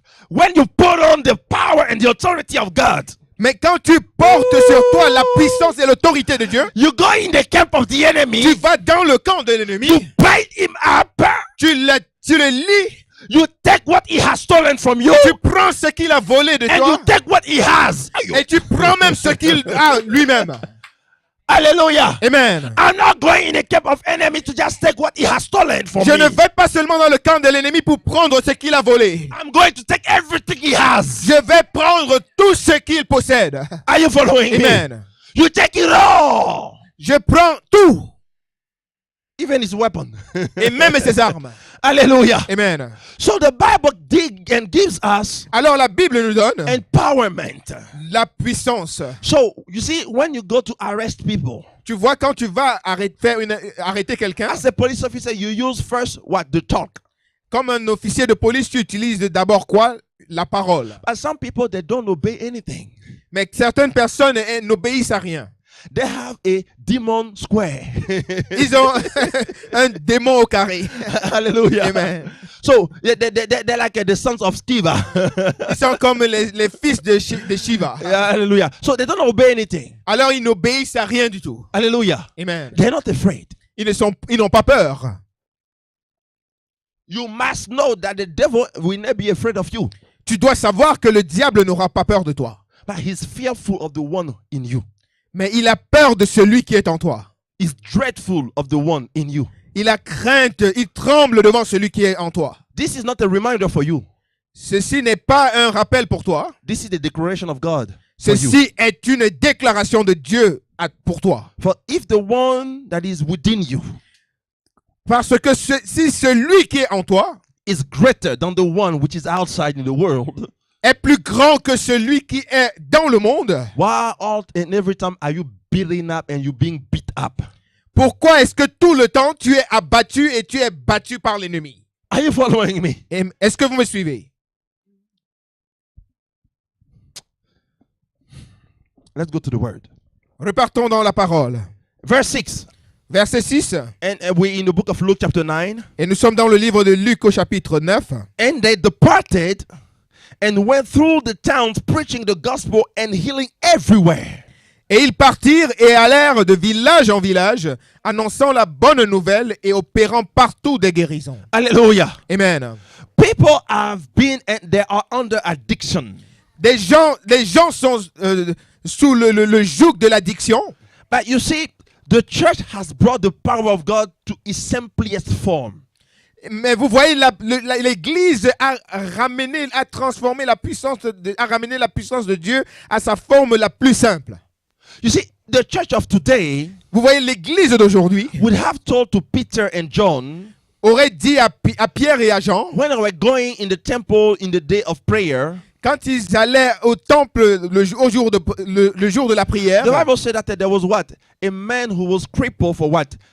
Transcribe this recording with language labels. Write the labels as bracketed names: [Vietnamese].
[English] when you put on the power and the authority of God, [French] mais quand tu portes sur toi la puissance et l'autorité de Dieu, [English] you go in the camp of the [French] tu [English] enemy, [French] vas dans le camp de l'ennemi, [English] you bind him up, [French] tu le lis, [English] you take what he has stolen from you, [French] tu prends ce qu'il a volé de [English] and [French] toi [English] you take what he has. [French] et tu prends même ce qu'il a lui-même. Hallelujah. Amen. [English] I'm not going in the camp of enemy to just take what he has stolen from [French] Je [English] me. [French] ne vais pas seulement dans le camp de l'ennemi pour prendre ce qu'il a volé. [English] I'm going to take everything he has. [French] Je vais prendre tout ce qu'il possède. [English] Are you following me? Amen. You take it all. [French] Je prends tout, [English] Even his weapon. [French] et même ses armes. Hallelujah. Amen. [English] So the Bible gives us [French] Alors la Bible nous donne [English] empowerment. [French] la puissance. [English] So you see, when you go to arrest people, [French] Tu vois, quand tu vas arrêter quelqu'un, [English] as a police officer, you use first what? The talk. [French] comme un officier de police, tu utilises d'abord quoi? La parole. [English] But some people, they don't obey anything. [French] Mais certaines personnes n'obéissent à rien. [English] They have a demon square. [French] Ils ont un démon au carré. Hallelujah. Amen. [English] So they're like the sons of Sceva. [French] Ils sont comme les fils de Shiva. Hallelujah. [English] So they don't obey anything. [French] Alors ils n'obéissent à rien du tout. Hallelujah. Amen. [English] They're not afraid. [French] Ils n'ont pas peur. [English] You must know that the devil will not be afraid of you, [French] Tu dois savoir que le diable n'aura pas peur de toi. [English] but he's fearful of the one in you. [French] Mais il a peur de celui qui est en toi. [English] He's dreadful of the one in you. [French] Il a crainte, il tremble devant celui qui est en toi. [English] This is not a reminder for you. [French] Ceci n'est pas un rappel pour toi. [English] This is the declaration of God for you. [French] Ceci est une déclaration de Dieu pour toi. [English] For if the one that is within you [French] Parce que si celui qui est en toi [English] is greater than the one which is outside in the world, [French] est plus grand que celui qui est dans le monde, [English] why all and every time are you building up and you being beat up? [French] pourquoi est-ce que tout le temps tu es abattu et tu es battu par l'ennemi? [English] Are you following me? [French] Est-ce que vous me suivez? [English] Let's go to the word. [French] Repartons dans la parole. [English] Verse 6. [French] Verset 6. [English] And we're in the book of Luke chapter 9. [French] Et nous sommes dans le livre de Luc au chapitre 9. [English] And they departed and went through the towns preaching the gospel and healing everywhere. [French] Et ils partirent et allèrent de village en village, annonçant la bonne nouvelle et opérant partout des guérisons. Hallelujah. Amen. [English] People have been and they are under addiction. [French] Les gens sont sous le joug de l'addiction. [English] But you see, the church has brought the power of God to its simplest form. [French] Mais vous voyez, l'Église a transformé la puissance, a ramené la puissance de Dieu à sa forme la plus simple. [English] You see, the church of today [French] Vous voyez, l'Église d'aujourd'hui [English] would have told to Peter and John, [French] aurait dit à Pierre et à Jean, [English] when they were going in the temple in the day of prayer, [French] quand ils allaient au temple le jour de la prière, [English] the Bible said that there was what? A man who was crippled for what?